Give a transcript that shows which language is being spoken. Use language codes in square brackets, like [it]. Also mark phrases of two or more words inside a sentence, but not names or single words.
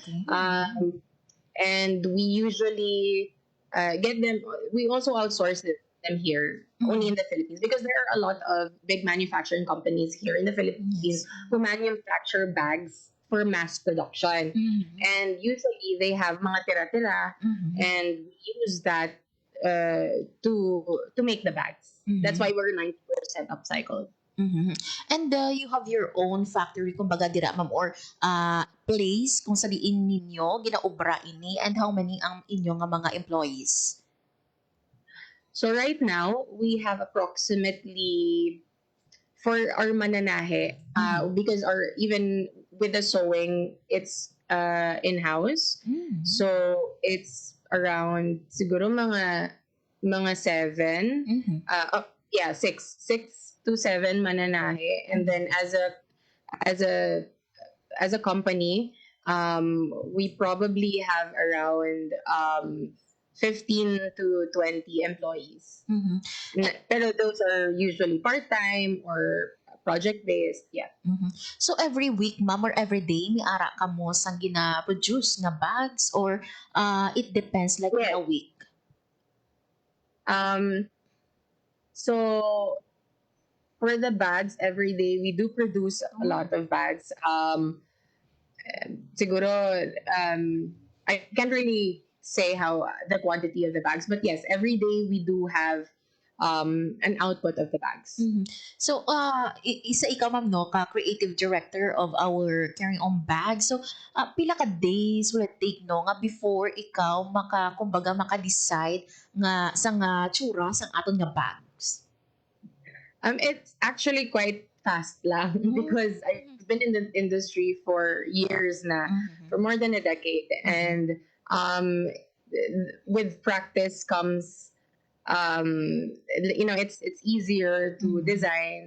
[en] And we usually get them. We also outsource it them here, only in the Philippines, because there are a lot of big manufacturing companies here in the Philippines who manufacture bags for mass production. And usually they have [hil] mga tira-tira, [en] and we use that to make the bags. That's why we're 90% upcycled. And you have your own factory, [hil] kumbaga dira ma'am, [en] or place [hil] kung saliin ninyo ginaobra ini, [en] and how many [hil] ang inyo nga mga employees? [en] So right now, we have approximately, for our mananahe, because our even with the sewing, it's in-house. So it's around [hil] siguro mga 7. [en] Yeah, 6 to 7 mananahe, and then as a company, we probably have around 15 to 20 employees. Pero those are usually part-time or project-based. Yeah. So every week ma'am, or every day [hil] may ara ka mo sang gina-produce nga bags, [en] or it depends like in a week? So for the bags, every day we do produce a lot of bags. Siguro, I can't really say how the quantity of the bags, but yes, every day we do have an output of the bags. [hil] So isa ikaw ma'am no, ka [en] creative director of our Carry On Bag. [hil] So pila ka days [en] will it take [hil] no nga before ikaw kumbaga maka-decide nga sa nga tsura sang aton nga bags? [en] It's actually quite fast lang because I've been in the industry for years na, for more than a decade, and with practice comes it's easier to design.